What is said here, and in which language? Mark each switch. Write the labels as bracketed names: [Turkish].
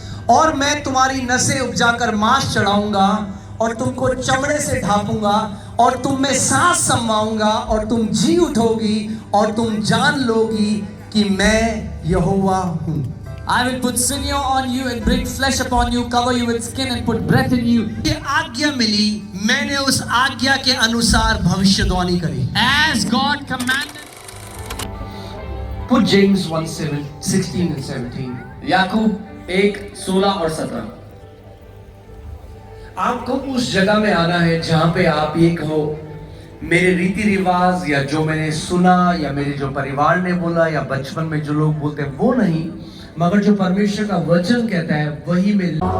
[Hindi] और मैं तुम्हारी नसें उपजाकर मांस चढ़ाऊंगा और तुमको चमड़े से ढापूंगा और तुम में सांस समाऊंगा और तुम जी उठोगी और तुम जान लोगी कि मैं यहोवा हूँ। [English] I will put sinew on you and bring flesh upon you, cover you with skin and put breath in you. [Hindi] ये आज्ञा मिली, मैंने उस आज्ञा के अनुसार भविष्यवाणी करी। [English] As God commanded. Put James 1:16 and 17. [Hindi] याकूब 1:16 और 17। आपको उस जगह में आना है जहां पे आप ये कहो मेरे रीति रिवाज या जो मैंने सुना या मेरे जो परिवार ने बोला या बचपन में जो लोग बोलते हैं वो नहीं, मगर जो परमेश्वर का वचन कहता है वही मैं